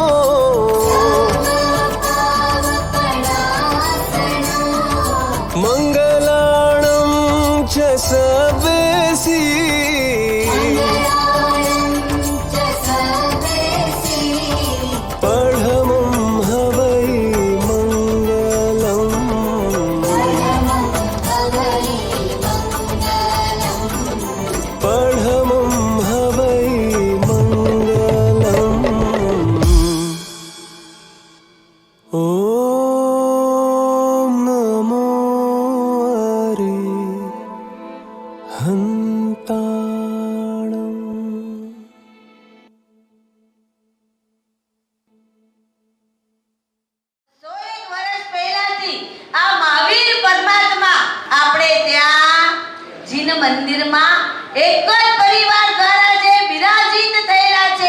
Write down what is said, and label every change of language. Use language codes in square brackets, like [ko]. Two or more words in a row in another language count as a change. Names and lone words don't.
[pra] मंगलाणं च सबेसी पढ़मं हवै मंगलम पढ़मं हवै मंगलम। ओम नमो अरिहंताणं। [gu] સો એક વર્ષ પહેલાથી આ મહાવીર પરમાત્મા આપણે ત્યાં જીન મંદિરમાં એક જ પરિવાર દ્વારા જે બિરાજિત થયેલા છે